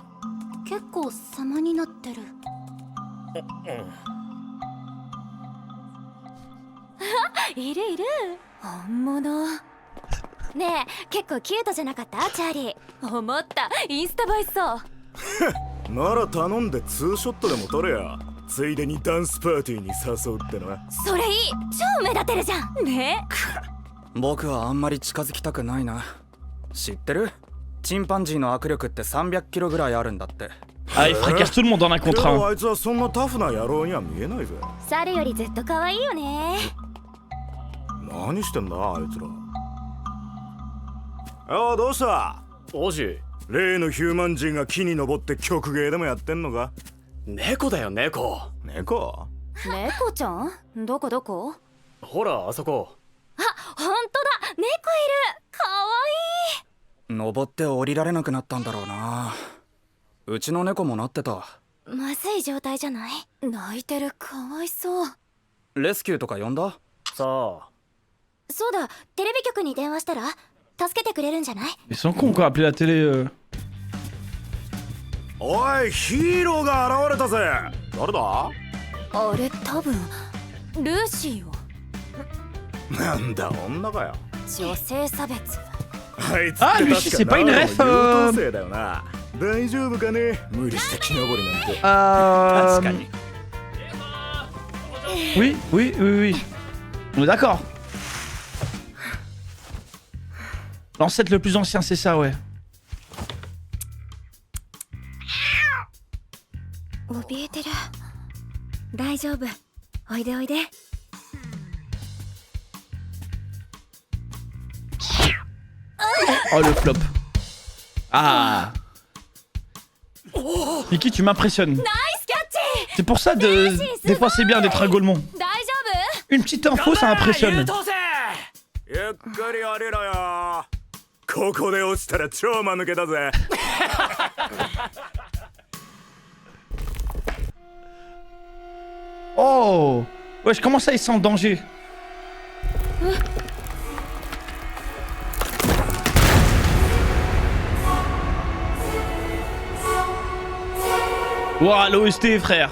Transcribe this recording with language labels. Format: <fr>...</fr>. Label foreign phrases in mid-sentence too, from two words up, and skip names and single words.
<ja>結構様になってるいるいる本物ねえ結構キュートじゃなかったチャーリー思ったインスタ映えそうなら頼んでツーショットでも撮れやついでにダンスパーティーに誘うってなそれいい超目立てるじゃんね僕はあんまり近づきたくないな知ってるチンパンジーの握力って300キロぐらいあるんだって</ja> <fr>Ah, il fracasse tout le monde dans un</fr> <ja>で</ja> <fr>contre</fr> <ja>も</ja> <fr>un.</fr> <ja>あいつはそんなタフな野郎には見えないぜ猿よりずっと可愛いよね何してんだあいつらああどうした王子例のヒューマン人が木に登って曲芸でもやってんのか猫だよ猫猫猫ちゃんどこどこほらあそこあ本当だ猫いる可愛い登って降りられなくなったんだろうなうちの猫もなってたまずい状態じゃない泣いてるかわいそうレスキューとか呼んださあそうだテレビ局に電話したら助けてくれるんじゃない</ja> <fr>Ils sont cons quoi, appeler la télé.</fr> <ja>おいヒーローが現れたぜ誰だあれ多分ルーシーよなんだ女かよ女性差別あいつ</ja> <fr>あルシーc'est pas une ref</fr> <ja>優等生だよな大丈夫かね無理して木登りなんて Euh... 確かに</ja> <fr>Oui, oui, oui, oui. On est d'accord. L'ancêtre le plus ancien, c'est ça, ouais.</fr> <ja>怯えてる大丈夫おいでおいで</ja> <fr>Oh le flop. Ah. Mickey, tu m'impressionnes.</fr> <ja>ナイスキャッチ</ja> <fr>C'est pour ça, des fois c'est bien d'être un golemon.</fr> <ja>大丈</ja> <fr>Une petite info, ça impressionne.</fr> <ja>優等生ゆっくり降りろよここで落ちたら超間抜けだぜ</ja> <fr>Oh. Wesh, comment ça, ils sont en danger? Ouah, l'OST, frère.</fr>